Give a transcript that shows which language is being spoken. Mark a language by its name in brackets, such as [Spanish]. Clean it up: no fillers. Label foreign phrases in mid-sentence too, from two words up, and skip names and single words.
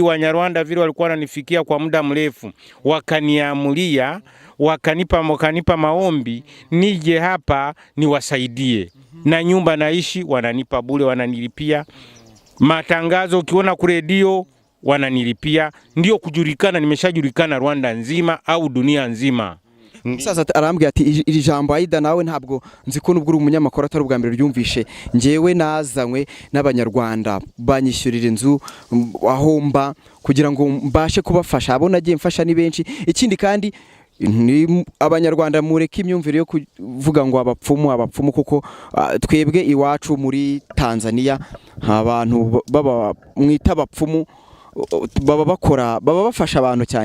[Swahili] Wanyarwanda vile walikuwa wananifikia kwa muda mrefu, wakaniamulia, wakanipa maombi nije hapa niwasaidie. Na nyumba naishi wananipa bure, wananilipia. Matangazo ukiona ku redio wananilipia. Ndio kujulikana, nimeshajulikana Rwanda nzima au dunia nzima. [Kinyarwanda] Sasa arambwira ati iri jambo Aida nawe ntabwo nzi ko nubwo uri umunyamakuru atari ubwa mbere ryumvishe. Njewe nazanywe n'abanyarwanda banyishyurira inzu aho mba kugira ngo mbashe kubafasha. Abo nagiye mfasha ni benshi. Ikindi kandi ni abanyarwanda mureke imyumvire yo kuvuga ngo abapfumu kuko twebwe iwacu muri Tanzania abantu baba mwita abapfumu baba bafasha abantu cyane.